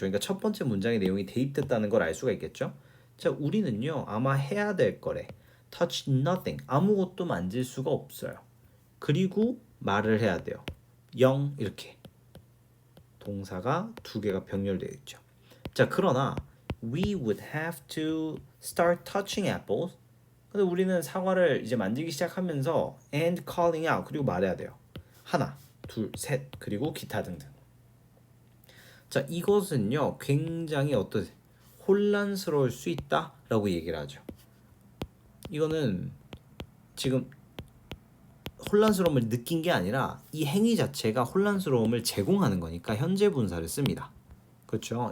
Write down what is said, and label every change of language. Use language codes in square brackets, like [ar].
[ko] 그러니까 첫 번째 문장의 내용이 대입됐다는 걸 알 수가 있겠죠. 자, 우리는요 아마 해야 될 거래. [en] touch nothing [ko] 아무것도 만질 수가 없어요. 그리고 말을 해야 돼요. 0 이렇게 동사가 두 개가 병렬되어 있죠. 자, 그러나 [en] we would have to start touching apples. [ko] 근데 우리는 사과를 이제 만지기 시작하면서 [en] and calling out [ko] 그리고 말해야 돼요. 하나, 둘, 셋 그리고 기타 등등. 자, 이것은요 굉장히 혼란스러울 수 있다라고 얘기를 하죠. 이거는 지금 혼란스러움을 느낀 게 아니라 이 행위 자체가 혼란스러움을 제공하는 거니까 현재 분사를 씁니다. 그렇죠?